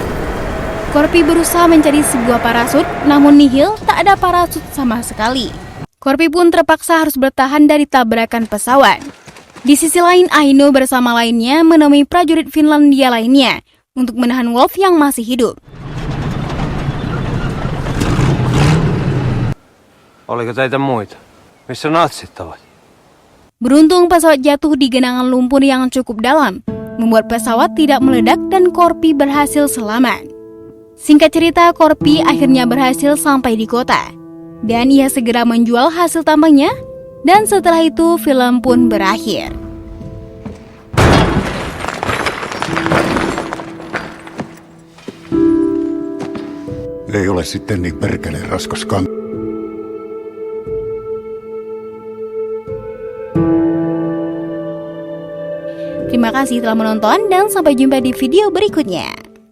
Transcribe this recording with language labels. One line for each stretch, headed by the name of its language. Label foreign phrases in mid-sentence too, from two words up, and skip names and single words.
Indonesian: Corby berusaha mencari sebuah parasut, namun nihil, tak ada parasut sama sekali. Corby pun terpaksa harus bertahan dari tabrakan pesawat. Di sisi lain, Aino bersama lainnya menemui prajurit Finlandia lainnya untuk menahan Wolf yang masih hidup.
Finnish: Oliko teitä muita? Missä natsit ovat?
Indonesian: Beruntung pesawat jatuh di genangan lumpur yang cukup dalam, membuat pesawat tidak meledak dan Corby berhasil selamat. Singkat cerita, Corby akhirnya berhasil sampai di kota. Dan ia segera menjual hasil tambangnya, dan setelah itu film pun berakhir.
Finnish: Ei ole sitten niin perkele raskas kanta.
Indonesian: Terima kasih telah menonton dan sampai jumpa di video berikutnya.